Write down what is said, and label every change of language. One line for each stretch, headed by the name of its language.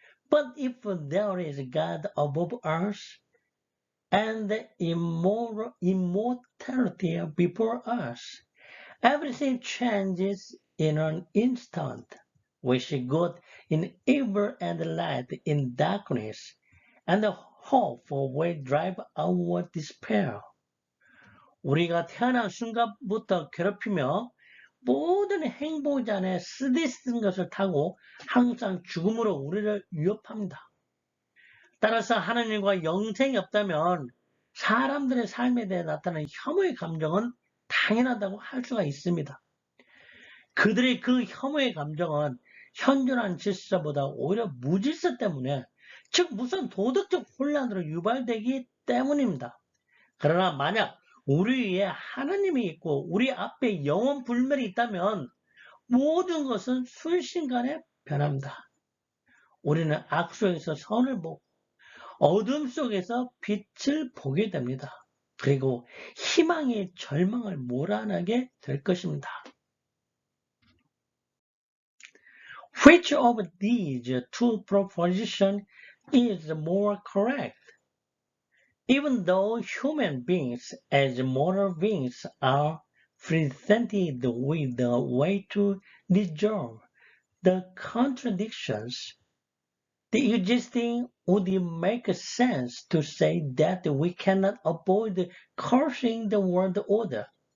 English: But if there is God above us, and immortality before us, everything changes in an instant. We see good in evil and light in darkness, and the hope will drive our despair.
Korean: 우리가 태어난 순간부터 괴롭히며 모든 행복 안에 쓰디쓴 것을 타고 항상 죽음으로 우리를 위협합니다. 따라서 하나님과 영생이 없다면 사람들의 삶에 대해 나타나는 혐오의 감정은 당연하다고 할 수가 있습니다. 그들의 그 혐오의 감정은 현존한 질서보다 오히려 무질서 때문에, 즉 무슨 도덕적 혼란으로 유발되기 때문입니다. 그러나 만약 우리 위에 하나님이 있고 우리 앞에 영원 불멸이 있다면 모든 것은 순식간에 변합니다. 우리는 악 속에서 선을 보고 어둠 속에서 빛을 보게 됩니다. 그리고 희망의 절망을 몰아내게 될 것입니다.
English: Which of these two propositions is more correct? Even though human beings as moral beings are presented with the way to resolve the contradictions, the existing would make sense to say that we cannot avoid cursing the world order.